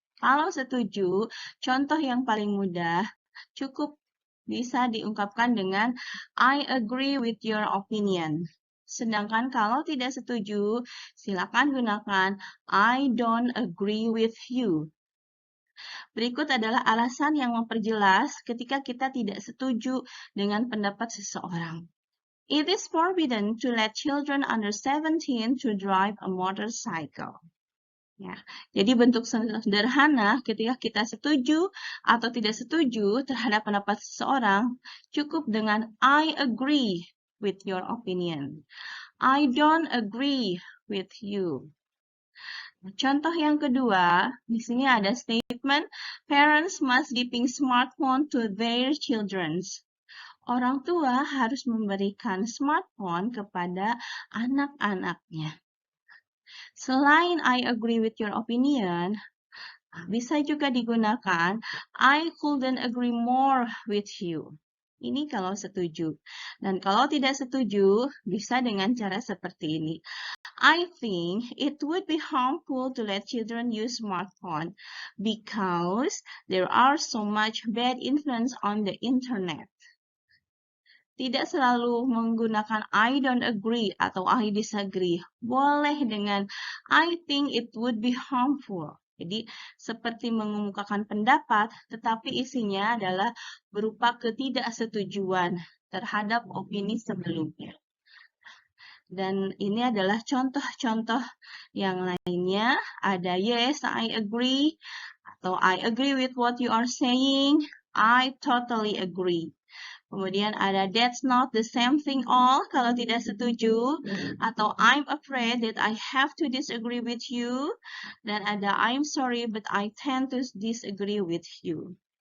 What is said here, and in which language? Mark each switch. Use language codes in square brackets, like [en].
[id] Kalau setuju, contoh yang paling mudah cukup bisa diungkapkan dengan [en] I agree with your opinion. [id] Sedangkan kalau tidak setuju, silakan gunakan [en] I don't agree with you. [id] Berikut adalah alasan yang memperjelas ketika kita tidak setuju dengan pendapat seseorang. [en] It is forbidden to let children under 17 to drive a motorcycle. [id] Ya, jadi bentuk sederhana ketika kita setuju atau tidak setuju terhadap pendapat seseorang cukup dengan [en] I agree with your opinion. I don't agree with you. [id] Contoh yang kedua, di sini ada [en] statement, parents must giving smartphone to their children. [id] Orang tua harus memberikan smartphone kepada anak-anaknya. Selain [en] I agree with your opinion, [id] bisa juga digunakan [en] I couldn't agree more with you. [id] Ini kalau setuju. Dan kalau tidak setuju, bisa dengan cara seperti ini. [en] I think it would be harmful to let children use smartphone because there are so much bad influence on the internet. [id] Tidak selalu menggunakan [en] I don't agree [id] atau [en] I disagree. [id] Boleh dengan [en] I think it would be harmful. [id] Jadi seperti mengemukakan pendapat, tetapi isinya adalah berupa ketidaksetujuan terhadap opini sebelumnya. Dan ini adalah contoh-contoh yang lainnya. [en] Ada yes, I agree, atau I agree with what you are saying, I totally agree. [id] Kemudian ada [en] that's not the same thing all, [id] kalau tidak setuju, atau [en] I'm afraid that I have to disagree with you, [id] dan ada [en] I'm sorry but I tend to disagree with you.